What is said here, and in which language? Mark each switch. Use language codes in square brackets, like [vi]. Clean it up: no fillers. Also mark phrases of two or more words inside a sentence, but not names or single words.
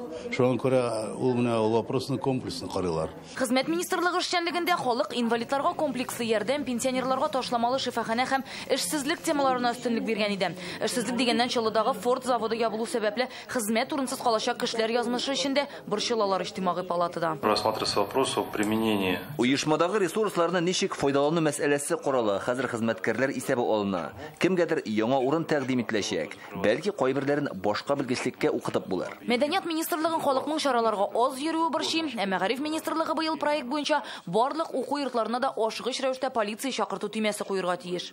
[tt] Шуңа күрә ул менә вопросны комплексно карыйлар. Хезмәт министрлыгы эшчәнлегендә халык инвалидларга комплекслы ярдәм, пенсионерларга ташламалы шифаханә һәм эшсезлек темаларына өстенлек биргән иде. Эшсезлек дигәннән Чаллыдагы Форд заводы ябылу сәбәпле хезмәт урынсыз калачак кешеләр язмышы өчен борчылалар иҗтимагый палатада. [ru] Рассматривается вопрос о применении. [tt] Уешмадагы ресурсларны ничек файдалану мәсьәләсе карала. Хәзер хезмәткәрләр исәбе алына. Кемгәдер яңа урын тәкъдим ителә. Бәлки кайберләрен башка белгечлеккә укытып булыр. Мәдәният министрлыгын халыкның чараларга аз йөрүе борчый. Мәгариф министрлыгы быел проект буенча барлык уку йортларына да ашыгыч рәвештә полиция чакырту төймәсе куярга тиеш.